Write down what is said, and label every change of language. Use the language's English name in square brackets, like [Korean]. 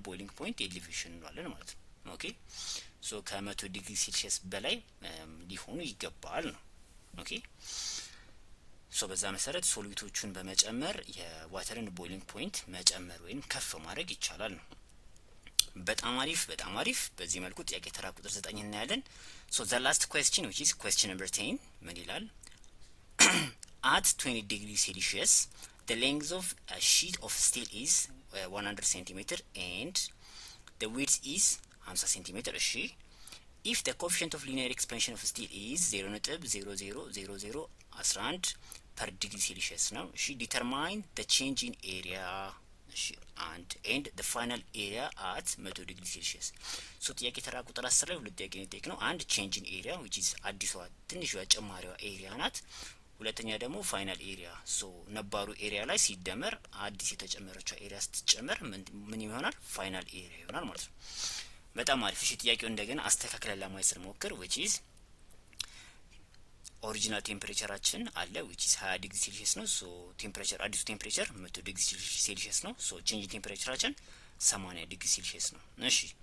[Amharic] ቦይሊንግ ፖይንት ኤሊቬሽን እንለዋለን ማለት ነው። ኦኬ ሶ ከ100 ዲግሪ ሴልሺየስ በላይ ሊሆኑ ይገባል ነው። ኦኬ ሶ በዛ መሰረት ሶሉቶቹን በመጨመር የዋተርን ቦይሊንግ ፖይንት መጨመር ወይም ከፍ ማድረግ ይቻላል ነው። በጣም አሪፍ በጣም አሪፍ። በዚህ መልኩ ጥያቄ ተራ ቁጥር 9 እናያለን። ሶ ዘ ላስት ኩዌስችን which is question number 10 ምን ይላል? [English] at 20 degree Celsius the length of a sheet of steel is 100 cm and the width is 50 cm እሺ [Amharic] if the coefficient of linear expansion of steel is 0.000011 per degree Celsius ነው። እሺ determine the change in area እሺ and the final area at 100 degree Celsius። ሶ ጥያቄ ተራ ቁጥር 10 ላይ ሁለት ጥያቄ ነው። አንድ change in area which is አዲሷ ትንሿ ጨማሪዋ ኤሪያ ናት። ሁለተኛ ደግሞ ፋይናል ኤሪያ ሶ ነባሩ ኤሪያ ላይ ሲደመር አዲስ የተጨመረችው ኤሪያ ስትጨመር ምን ይሆናል? ፋይናል ኤሪያ ይሆናል ማለት ነው። በጣም አሪፍ። እሺ ጥያቄው እንደገና አስተካክለን ለማየት ስንሞክር which is ኦሪጂናል ቴምፕሬቸራችን አለ which is 20 ዲግሪ ሴልሺየስ ነው። ሶ ቴምፕሬቸር አዲሱ ቴምፕሬቸር 100 ዲግሪ ሴልሺየስ ነው። ሶ ቼንጅ ቴምፕሬቸራችን 80 ዲግሪ ሴልሺየስ ነው። እሺ